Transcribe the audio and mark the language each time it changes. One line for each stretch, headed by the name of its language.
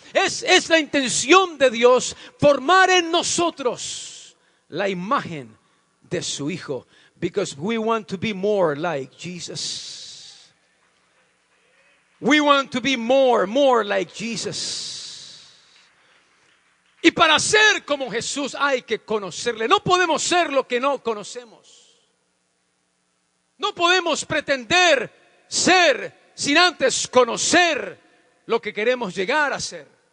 Spanish: Es la intención de Dios formar en nosotros la imagen de su Hijo.
English: Because we want to be more like Jesus. We want to be more like Jesus.
Spanish: Y para ser como Jesús hay que conocerle. No podemos ser lo que no conocemos. No podemos pretender ser sin antes conocer lo que queremos llegar a ser.